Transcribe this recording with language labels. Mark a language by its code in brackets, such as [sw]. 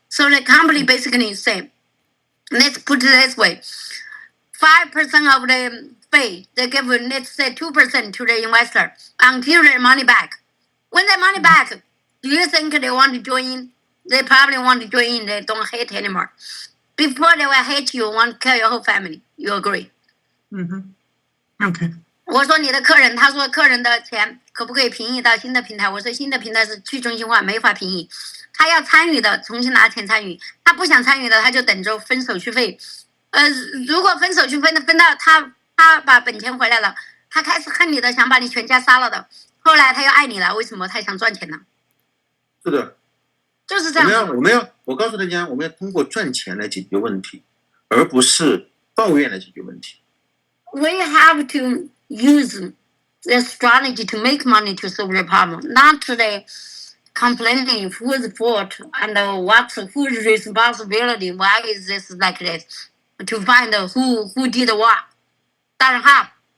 [en] So the company basically say, let's put it this way: 5% of the fee they give, let's say 2% to the investor until their money back. When the money back, do you think they want to join? They probably want to join. They don't hate anymore. Before they will hate you, want to kill your whole family. You agree? Mm-hmm. Okay. [zh] 我说你的客人，他说客人的钱可不可以平移到新的平台？我说新的平台是去中心化，没法平移。他要参与的，重新拿钱参与；他不想参与的，他就等着分手续费。如果分手续费分到他把本钱回来了，他开始恨你的，想把你全家杀了的。后来他又爱你了，为什么？他想赚钱呢？是的，就是这样。我告诉大家，我们要通过赚钱来解决问题，而不是抱怨来解决问题。 [en] We have to use the strategy to make money to solve the problem, not the complaining whose fault and whose responsibility. Why is this like this? To find who did what. Doesn't have.